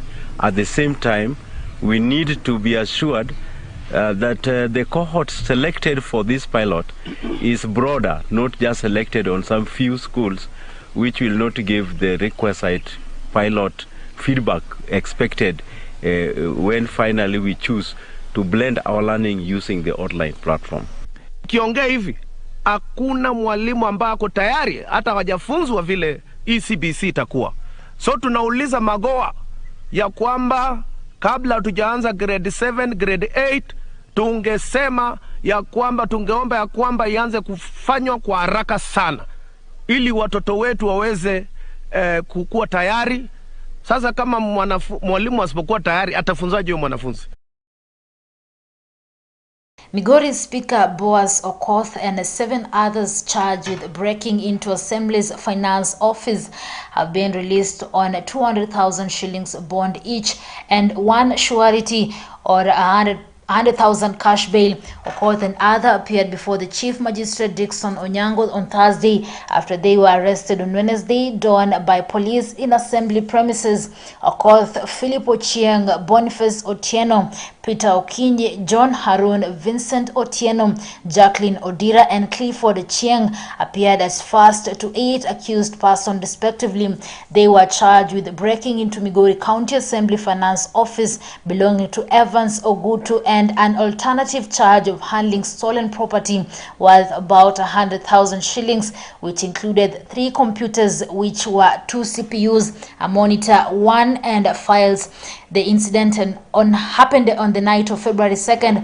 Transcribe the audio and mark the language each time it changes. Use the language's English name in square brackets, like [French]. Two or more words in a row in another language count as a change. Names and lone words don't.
[English] At the same time, we need to be assured that the cohort selected for this pilot is broader, not just selected on some few schools, which will not give the requisite pilot feedback expected when finally we choose to blend our learning using the online platform. [Swahili] Kiongea hivi, hakuna mwalimu ambaye ako tayari hata hawajafunzwa vile CBC itakuwa. So tunauliza Magoha ya kwamba kabla hatujaanza grade 7, grade 8, tungesema ya kwamba tungeomba ya kwamba ianze kufanywa kwa haraka sana ili watoto wetu waweze kukua tayari. Sasa kama mwalimu asipokuwa tayari atafunzaje huyo mwanafunzi? [English] Migori Speaker Boaz Okoth and 7 others charged with breaking into Assembly's Finance Office have been released on 200,000 shillings bond each and 1 surety or 100,000 cash bail. Okoth and other appeared before the Chief Magistrate Dickson Onyango on Thursday after they were arrested on Wednesday dawn by police in Assembly premises. Okoth, Philip Ochieng, Boniface Otieno, Peter Okinyi, John Harun, Vincent Otieno, Jacqueline Odira, and Clifford Chieng appeared as first to 8 accused persons respectively. They were charged with breaking into Migori County Assembly Finance Office belonging to Evans Ogutu and an alternative charge of handling stolen property worth about 100,000 shillings, which included 3 computers, which were 2 CPUs, a monitor, 1 and files. The incident happened on the night of February 2nd.